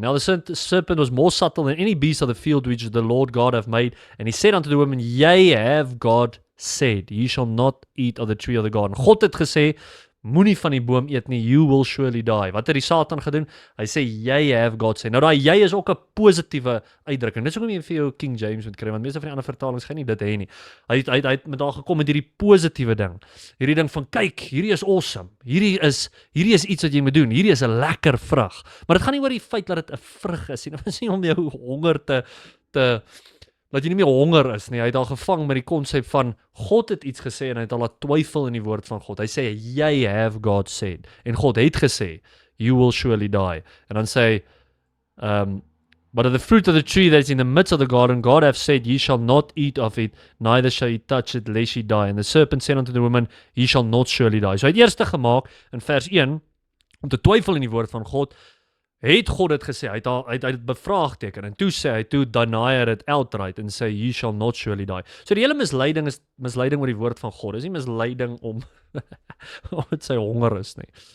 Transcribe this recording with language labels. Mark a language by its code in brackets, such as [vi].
[en] "Now the serpent was more subtle than any beast of the field which the Lord God hath made. And he said unto the woman, Yea, have God said, Ye shall not eat of the tree of the garden." [af] God het gesê, moenie van die boom eet nie, [en] you will surely die. [af] Wat het die Satan gedoen? Hy sê, "Jy [en] have God said." [af] Nou daai jy is ook 'n positiewe uitdrukking. Dis hoekom jy vir jou King James moet kry, want meeste van die ander vertalings gaan nie dit hê nie. Hy het met daar gekom met hierdie positiewe ding. Hierdie ding van, kyk, hierdie is awesome. Hierdie is iets wat jy moet doen. Hierdie is 'n lekker vrug. Maar dit gaan nie oor die feit dat dit 'n vrug is nie. Dit is nie om jou honger te dat jy nie meer honger is nie. Hy het al gevang met die konsep van God het iets gesê en hy het al 'n twyfel in die woord van God. Hy sê, "Jy [en] have God said." [af] En God het gesê, [en] "You will surely die." [af] En dan sê hy, [en] But of the fruit of the tree that is in the midst of the garden, God hath said, Ye shall not eat of it, neither shall ye touch it, lest ye die. And the serpent said unto the woman, Ye shall not surely die. [af] So hy het eers gemaak in vers 1 om te twyfel in die woord van God. Het God dit gesê? Hy het dit bevraagteken en toe sê hy, toe deny hy dit outright en sê, [en] Ye shall not surely die. [af] So die hele misleiding is misleiding oor die woord van God. Dis nie misleiding om dit sy honger is nie.